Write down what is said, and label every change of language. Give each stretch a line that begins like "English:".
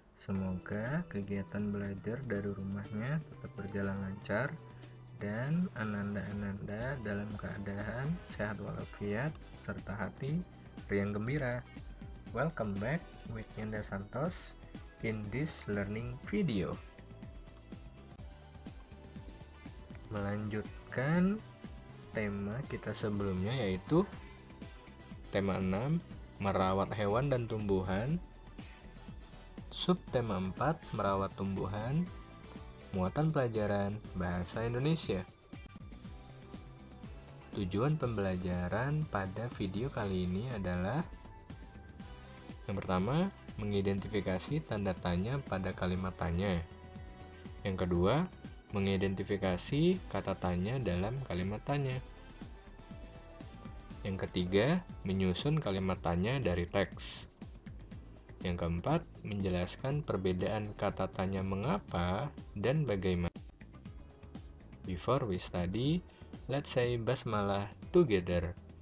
Indonesian: Semoga kegiatan belajar dari rumahnya tetap berjalan lancar dan ananda-ananda dalam keadaan sehat walafiat serta hati riang gembira.
English: Welcome back with Yanda Santos in this learning video.
Indonesian: Melanjutkan tema kita sebelumnya, yaitu tema 6, merawat hewan dan tumbuhan. Subtema 4, merawat tumbuhan. Muatan pelajaran Bahasa Indonesia. Tujuan pembelajaran pada video kali ini adalah: yang pertama, mengidentifikasi tanda tanya pada kalimat tanya. Yang kedua, mengidentifikasi kata tanya dalam kalimat tanya. Yang ketiga, menyusun kalimat tanya dari teks. Yang keempat, menjelaskan perbedaan kata tanya mengapa dan bagaimana.
English: Before we study, let's say basmalah together.